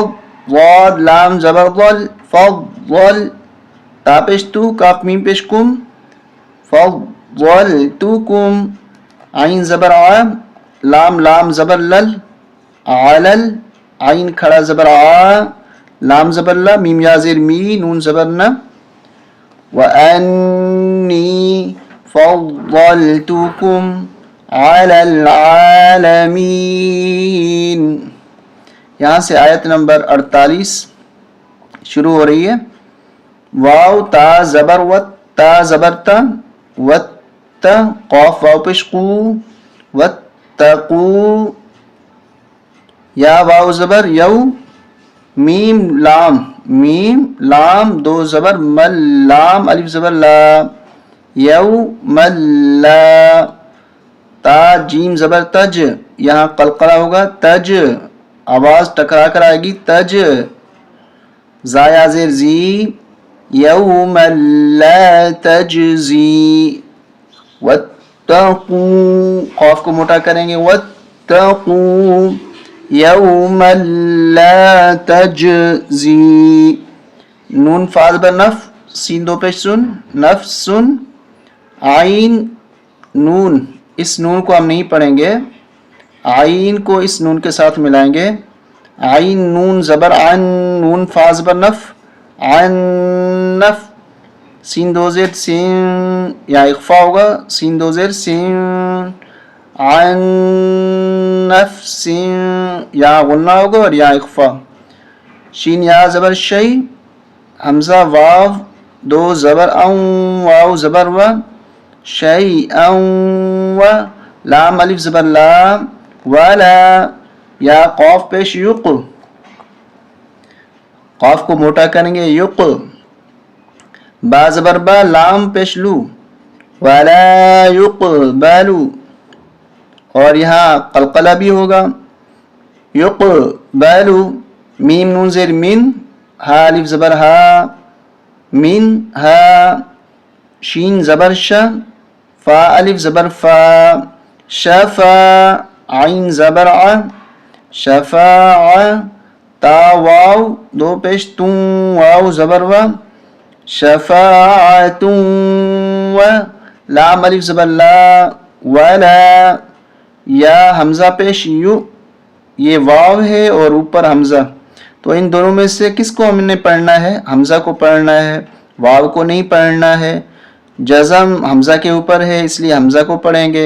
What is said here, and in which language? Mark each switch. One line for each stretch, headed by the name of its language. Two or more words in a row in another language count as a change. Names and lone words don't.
Urdu: ضاد لام زبر ضل. فضل. تا پیش تو. کاف میم پیش کم. فضلتکم. عین زبر ع. لام زبر لل. علل. عین کھڑا زبر ع. لام زبر لا. میم یا زیر می. نون زبر ن.
Arabic: وَأَنِّي فَضَّلْتُكُمْ عَلَى الْعَالَمِينَ.
Urdu: یہاں سے آیت نمبر 48 شروع ہو رہی ہے. واو تا زبر وت. تا زبر تا. وت. قاف واو پیش قو. واتقو. یا واو زبر یو. میم لام. میم لام دو زبر مل. لام الف زبر لا. یو مل. تا جیم زبر تج. یہاں قلقلہ ہوگا. تج. آواز ٹکرا کر آئے گی. تج. زایا زیر زی.
Arabic: یوم لا تجزی.
Urdu: واتقو. قاف کو موٹا کریں گے.
Arabic: واتقو یوم لا تجزی.
Urdu: نون فاز بر نف. سین دو پیش سن. نفس. عین نون. اس نون کو ہم نہیں پڑھیں گے. عین کو اس نون کے ساتھ ملائیں گے. عین نون زبر عن. نون فاز بر نف. عن نف. سین دو زیر سین. یا اخفا ہوگا. سین دو زیر سین.
Arabic: عن نفس.
Urdu: یا غنہ ہوگا اور یا اخفا. شین یا زبر شی. حمزہ واو دو زبر اون. واو زبر و. شی اون و. لام الف زبر لا. ولا. یا قاف پیش یق. قاف کو موٹا کریں گے. یق. با زبر با. لام پیش لو.
Arabic: ولا یقبلو.
Urdu: اور یہاں قلقلہ بھی ہوگا. یقبلو. میم نون زیر من. ہا الف زبر ہا. من ہا. شین زبر ش. فا الف زبر فا. شفا. عین زبر ع. شفاع. تا واو دو پیش تون. واو زبر و. شفاعت و. لام الف زبر لا. ولا. یا حمزہ پیش یو. یہ واو ہے اور اوپر حمزہ. تو ان دونوں میں سے کس کو ہم نے پڑھنا ہے؟ حمزہ کو پڑھنا ہے. واو کو نہیں پڑھنا ہے. جزم حمزہ کے اوپر ہے اس لیے حمزہ کو پڑھیں گے.